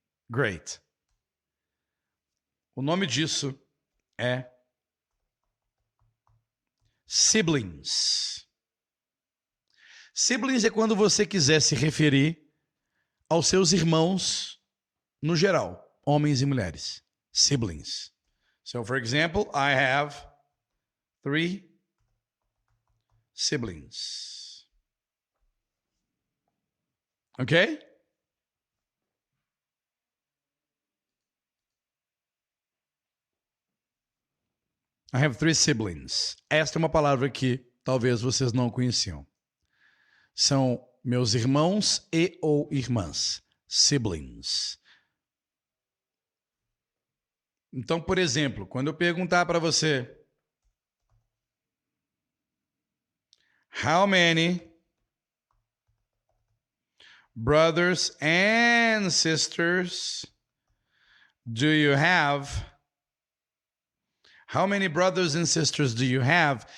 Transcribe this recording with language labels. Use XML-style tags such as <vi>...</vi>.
<en>Great.</en> <pt>O nome disso é siblings. Siblings é quando você quiser se referir aos seus irmãos no geral, homens e mulheres.</pt> <en>Siblings. So, for example, I have 3 siblings. Okay? I have 3 siblings.</en> <pt>Esta é uma palavra que talvez vocês não conheciam. São meus irmãos e ou irmãs.</pt> <en>Siblings.</en> <pt>Então, por exemplo, quando eu perguntar para você,</pt> <en>how many brothers and sisters do you have? How many brothers and sisters do you have?</en>